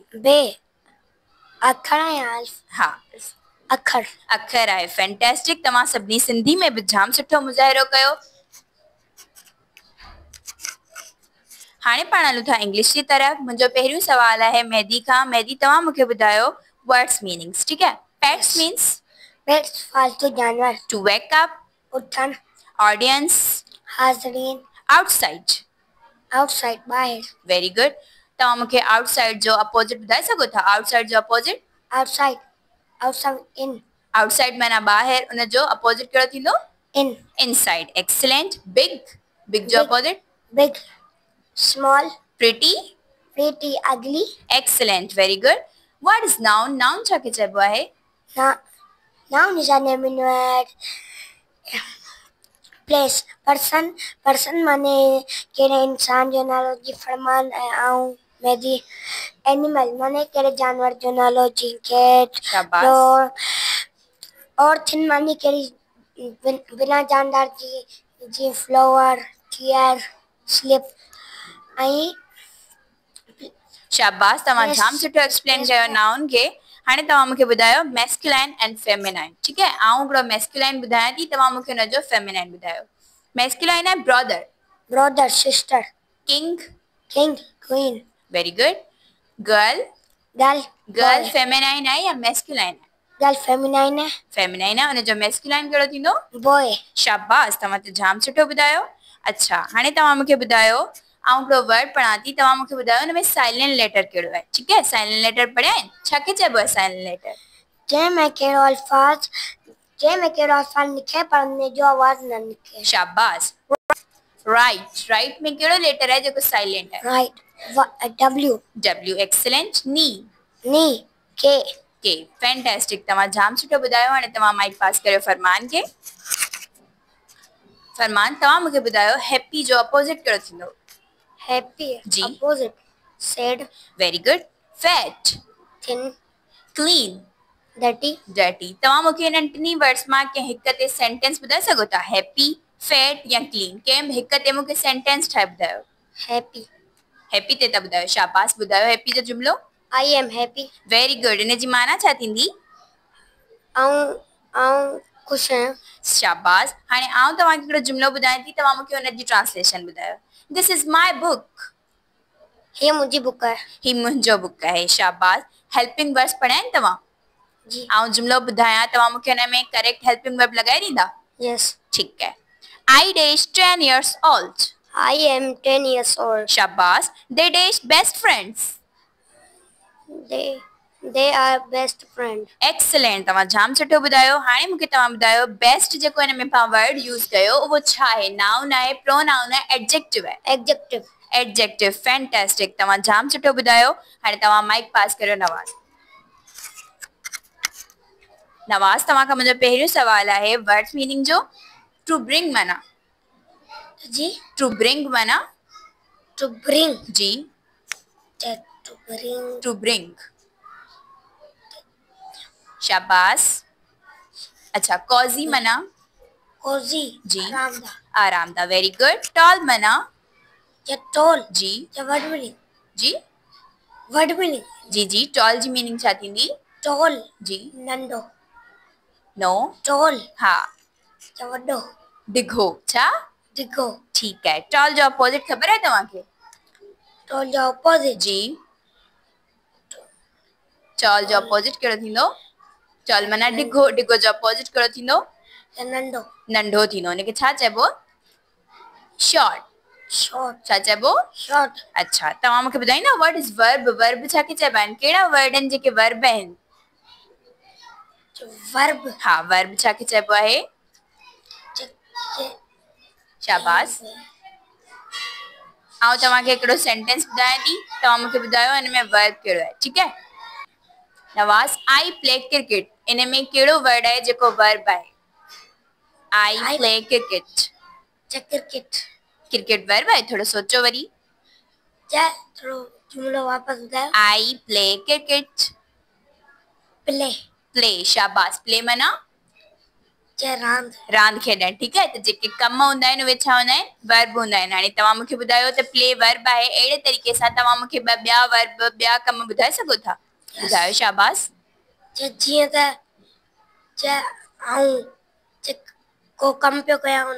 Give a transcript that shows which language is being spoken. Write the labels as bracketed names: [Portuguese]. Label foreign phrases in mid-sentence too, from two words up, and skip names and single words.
[Sindhi] बे अखर या हा, अखर। अखर आहे। फैंटास्टिक। तव्हां सभिनी सिंधी में बि जाम सुठो मुज़ाहिरो कयो। हाणे पाण हलूं था इंग्लिश जी तरफ़। मुंहिंजो पहिरियों सवाल आहे मेहदी खां। मेहदी, तव्हां मूंखे ॿुधायो [English] words meanings, [Sindhi] ठीकु है? [English] pets means? [Sindhi] पेट्स फालतू जानवर। [English] to wake up? [Sindhi] उठण। ऑडियंस? हाज़रीन। आउटसाइड? आउटसाइड, ॿाहिरि। [English] very good. [Sindhi] तव्हां मूंखे आउटसाइड जो अपोजिट ॿुधाए सघो था? आउटसाइड जो अपोजिट? [English] outside, outside in. [Sindhi] आउटसाइड माना ॿाहिरि, उनजो अपोजिट कहिड़ो थींदो? इन। [English] Inside. Excellent. Big? Big जो opposite? Big. Small. प्रिटी? Pretty, ugly. Excellent, very good. What is noun? Noun [Sindhi] छाखे चइबो आहे? [English] Noun is a name in place. [Sindhi] पर्सन माने कहिड़े इंसान जो नालो, जी फरमान ऐं मेहदी। एनिमल माने कहिड़े जानवर जो नालो, जी कैट। शाबाश। डॉग। और थिन माने कहिड़ी बिना जानदार जी [English] फ्लावर चेयर स्लिप [Sindhi] ऐं शाबाश, तव्हां [English] Yes. [Sindhi] जाम सुठो एक्सप्लेन [English] Yes, [Sindhi] कयो [English] ma'am. [Sindhi] नाउन खे। हाणे तव्हां मूंखे ॿुधायो [English] मैस्कुलाइन एंड फेमिनाइन। [Sindhi] ठीकु आहे, आउं हिकिड़ो मैस्कुलाइन ॿुधायां थी, तव्हां मूंखे हुनजो फेमिनाइन ॿुधायो। मैस्कुलाइन आहे ब्रदर, [English] brother sister किंग, king queen Very good. Girl, girl गर्ल boy [Sindhi] फेमिनाइन आहे या मैस्कुलाइन आहे? [English] girl feminine है [Sindhi] फेमिनाइन आहे, हुनजो मैस्कुलाइन कहिड़ो थींदो? [English] boy [Sindhi] शाबाश, तव्हां त जाम सुठो ॿुधायो। अच्छा, हाणे तव्हां मूंखे ॿुधायो, आउं हिकिड़ो वर्ड पढ़ां थी, तव्हां मूंखे ॿुधायो हुन में साइलेंट लेटर कहिड़ो आहे। ठीकु आहे, [English] साइलेंट लेटर [Sindhi] पढ़िया आहिनि, छा खे चइबो आहे [English] साइलेंट लेटर? [Sindhi] जंहिंमें कहिड़ो अल्फाज निके पर उन जो आवाज़ न निके। शाबाश। राइट, राइट में कहिड़ो लेटर आहे जेको साइलेंट आहे? राइट W [English] W, excellent. Knee, knee K K, fantastic, [Sindhi] तव्हां जाम सुठो ॿुधायो। हाणे तव्हां माइक पास करियो फरमान खे। फरमान, तव्हां मूंखे ॿुधायो हैप्पी जो अपोजिट कहिड़ो थींदो? हैप्पी जी। [English] opposite sad Very good. Fat, थिन क्लीन, डर्टी डर्टी। [Sindhi] तव्हां मूंखे हिननि [English] टिनी वर्ड्स [Sindhi] मां कंहिं हिक ते सेंटेंस ॿुधाए सघो था? हैप्पी, फैट या क्लीन, कंहिं हिक ते मूंखे सेंटेंस ठाहे ॿुधायो। हैप्पी हैप्पी ते था ॿुधायो, शाबाश। ॿुधायो हैप्पी जो जुमिलो। [English] I am happy वेरी गुड, [Sindhi] इन जी माना छा थींदी? आऊं खुश आहियां। शाबाश। हाणे आउं तव्हांखे हिकिड़ो जुमिलो ॿुधायां थी, तव्हां मूंखे हुनजी ट्रांसलेशन ॿुधायो। [English] This is my book, [Sindhi] हे मुंहिंजी बुक आहे। ही मुंहिंजो बुक आहे। शाबाश। [English] हेल्पिंग वर्ब्स [Sindhi] पढ़िया आहिनि तव्हां? जी आउं जुमिलो ॿुधायां, तव्हां मूंखे हुन में करेक्ट [English] हेल्पिंग वर्ब [Sindhi] लॻाए ॾींदा? यस ठीकु आहे। [English] I dash 10 years old, I am 10 years old शाबाश। they dash best friends, they are best friend. [Sindhi] एक्सीलेंट, तव्हां जाम सुठो ॿुधायो। हाणे मूंखे तव्हां ॿुधायो बेस्ट जेको हिन में तव्हां वर्ड यूज़ कयो उहो छा आहे? नाउन आहे, प्रोनाउन आहे, एडजेक्टिव आहे? एडजेक्टिव एडजेक्टिव, फैंटास्टिक, तव्हां जाम सुठो ॿुधायो। हाणे तव्हां माइक पास करियो नवाज़। नवाज़, तव्हां खां मुंहिंजो पहिरियों सवाल आहे [English] वर्ड्स मीनिंग [Sindhi] जो। [English] टू ब्रिंग [Sindhi] माना? जी [English] टू ब्रिंग [Sindhi] माना? [English] to bring जी, to bring. [Sindhi] शाबाश। अच्छा, कॉजी मना? कोजी जी, आरामदा आरामदा, [English] वेरी गुड। [Sindhi] टॉल मना? या टोल जी, या वर्ड मीनिंग जी, जी जी, टॉल जी मीनिंग छा थींदी? टोल जी, नंढो नो, टोल हा, या वॾो डिघो, छा? डिघो ठीकु आहे। टॉल जो अपोजिट ख़बर आहे तव्हांखे? टोल जो ऑपोजिट जी, टॉल जो अपोजिट कहिड़ो थींदो? टॉल माना डिघो, डिघो जो अपोजिट कहिड़ो थींदो? या नंढो नंढो थींदो। हुनखे छा चइबो? शॉर्ट। शॉर्ट छा चइबो? शॉर्ट अच्छा, तव्हां मूंखे ॿुधाईंदा [English] व्हाट इज वर्ब? [Sindhi] वर्ब छा खे चइबा आहिनि? कहिड़ा वर्ड आहिनि जेके वर्ब आहिनि? वर्ब हा, वर्ब छा खे चइबो आहे? शाबाश। आउं तव्हांखे हिकिड़ो सेंटेंस ॿुधायां थी, तव्हां मूंखे ॿुधायो हिन में वर्ब कहिड़ो आहे। ठीकु आहे? नवाज़, [English] आई प्ले क्रिकेट, [Sindhi] इन में कहिड़ो वर्ड आहे जेको वर्ब आहे? [English] I play cricket, [Sindhi] क्रिकेट क्रिकेट वर्ब आहे? थोरो सोचो वरी। क्या थोड़ो जुमलो वापस ॿुधायो। [English] I play cricket, [Sindhi] प्ले प्ले, शाबाश। प्ले माना? रांद रांदि खेॾणु। ठीकु आहे, त जेके कम हूंदा आहिनि उहे छा हूंदा आहिनि? वर्ब हूंदा आहिनि। हाणे तव्हां मूंखे ॿुधायो त प्ले वर्ब आहे, अहिड़े तरीक़े सां तव्हां मूंखे ॿिया वर्ब, ॿिया कम ॿुधाए सघो था? ॿुधायो, शाबाश। जीअं त आऊं को कम पियो कयां हुन